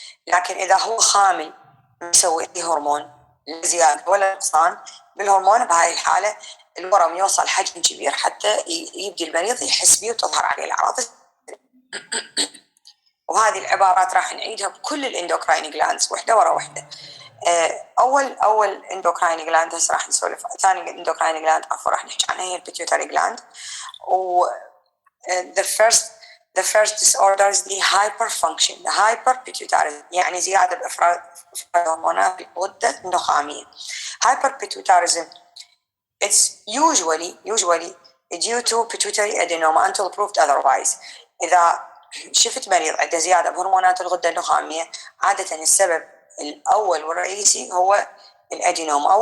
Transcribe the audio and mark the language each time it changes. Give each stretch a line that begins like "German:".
Arabic: لكن إذا هو خامل ما يسوي أي هرمون لا زيادة ولا نقصان بالهرمون، بهاي الحالة الورم يوصل حجم كبير حتى يبدي المريض يحس به وتظهر عليه الأعراض. وهذه العبارات راح نعيدها بكل الاندوكراين جلاندز وحدة ورا وحدة. أول اندوكراين جلاند هسه راح نسولف. ثاني اندوكراين جلاند عفوا راح نحكي عنها هي البيتيوتري جلاند. و
English: the first disorder is the hyperfunction, the hyperpituitary،
Arabic: يعني زيادة بإفراز هرمونات الغدة النخامية.
English: Hyperpituitarism it's usually due to pituitary adenoma until proved otherwise.
Arabic: إذا شفت مريض عنده زيادة بهرمونات الغدة النخامية، عادة السبب الأول والرئيسي هو الأدينوما.